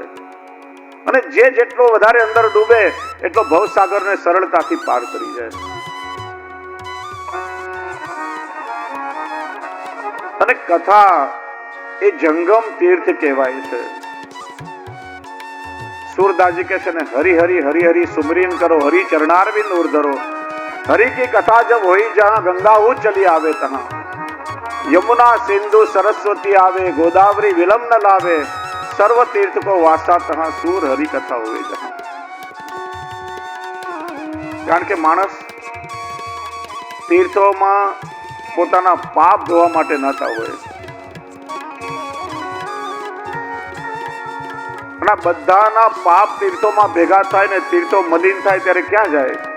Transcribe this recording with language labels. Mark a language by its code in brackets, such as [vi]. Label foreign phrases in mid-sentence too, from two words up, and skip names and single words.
[gu] અને જેટલો વધારે અંદર ડૂબે એટલો ભવસાગરને સરળતાથી પાર કરી જાય. અને કથા એ જંગમ તીર્થ કહેવાય છે. [hi] सूरदास जी के ने हरि हरि हरि हरि सुमरीन करो, हरि चरणारविंद उर्धरो. हरि की कथा जब हुई जहां गंगा वो चली आवे तहां, यमुना सिंधु सरस्वती आवे, गोदावरी विलम न लावे, सर्व तीर्थ को वासा तहां, सूर हरि कथा हुए जहां. [gu] કારણ કે માણસ તીર્થોમાં પોતાના પાપ ધોવા માટે નતા હોય. બધાના પાપ તીર્થોમાં ભેગા થાય ને તીર્થો મલિન થાય ત્યારે ક્યાં જાય?